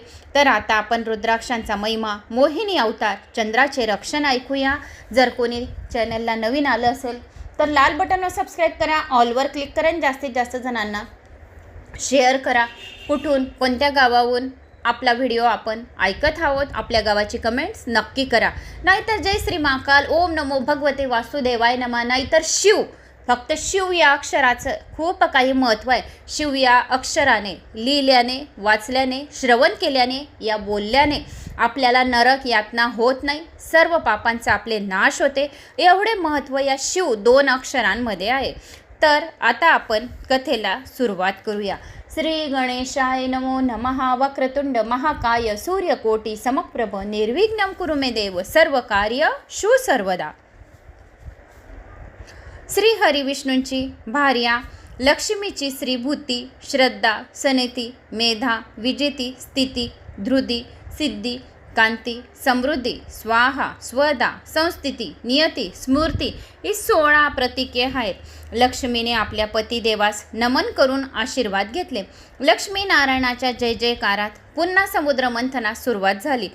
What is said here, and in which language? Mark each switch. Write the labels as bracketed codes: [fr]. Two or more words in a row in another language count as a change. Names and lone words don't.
[mr] तर आता आपण रुद्राक्षांचा महिमा, मोहिनी अवतार, चंद्राचे रक्षण ऐकूया। जर कोणी चॅनलला नवीन आलं असेल तर लाल बटनवर सबस्क्राईब करा, ऑलवर क्लिक करा आणि जास्तीत जास्त जणांना शेअर करा। कुठून कोणत्या गावाहून आपला व्हिडिओ आपण ऐकत आहोत आपल्या गावाची कमेंट्स नक्की करा। नाहीतर जय श्री महाकाल, [sa] ओम नमो भगवते वासुदेवाय नमः, [mr] नाहीतर शिव, फक्त शिव या अक्षराचं खूप काही महत्त्व आहे। शिव या अक्षराने लिहिल्याने, वाचल्याने, श्रवण केल्याने, या बोलल्याने आपल्याला नरक यातना होत नाही, सर्व पापांचा आपले नाश होते। एवढे महत्त्व या शिव 2 अक्षरांमध्ये आहे। तर आता आपण कथेला सुरुवात करूया। [sa] श्री गणेशाय नमो नमः। वक्रतुंड महाकाय सूर्यकोटी समप्रभ निर्विघ्नं कुरु मे देव सर्व कार्य शु सर्वदा। [mr] श्री हरिविष्णूंची भार्या लक्ष्मीची श्रीभूती, श्रद्धा, सनेती, मेधा, विजिती, स्थिती, धृती, सिद्धी, कांती, समृद्धी, स्वाहा, स्वदा, संस्थिती, नियती, स्मृती ही 16 प्रतीके आहेत। लक्ष्मीने आपल्या पतिदेवास नमन करून आशीर्वाद घेतले। लक्ष्मी नारायणाच्या जय जयकारात पुन्हा समुद्र मंथनास सुरुवात झाली।